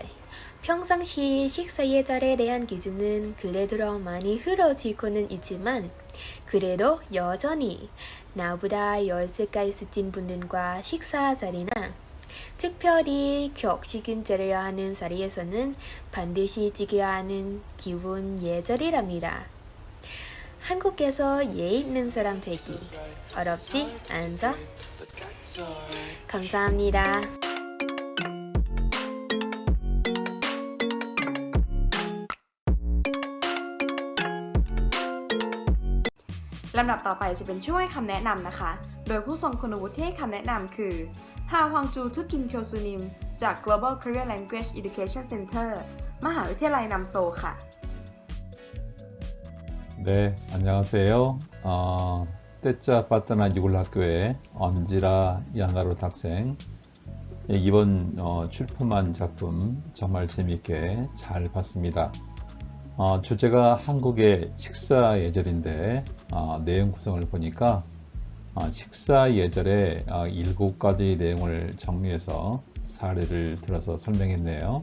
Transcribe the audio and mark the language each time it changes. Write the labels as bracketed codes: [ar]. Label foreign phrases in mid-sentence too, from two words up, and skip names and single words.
[ko] 평상시 식사 예절에 대한 기준은 근래 들어 많이 흐려지고는 있지만 그래도 여전히 나보다 10세가 있으신 분들과 식사 자리나 특별히 격식은 차려야 하는 자리에서는 반드시 지켜야 하는 기본 예절이랍니다. 한국에서 예의 있는 사람 되기 어렵지 않죠? 감사합니다. [th] ลำดับต่อไปจะเป็นช่วยคำแนะนำนะคะ โดยผู้ทรงคุณวุฒิที่ให้คำแนะนำคือฮาฮวังจูทุกิมเคียวซูนิมจาก Global Korea Language Education Center มหาวิทยาลัยนัมโซค่ะ [ko] 네, 안녕하세요. 떼짜 파트나 유골학교의 언지라 야나로 학생 이번 출품한 작품 정말 재미있게 잘 봤습니다. 주제가 한국의 식사 예절인데 내용 구성을 보니까 식사 예절의 7가지 내용을 정리해서 사례를 들어서 설명했네요.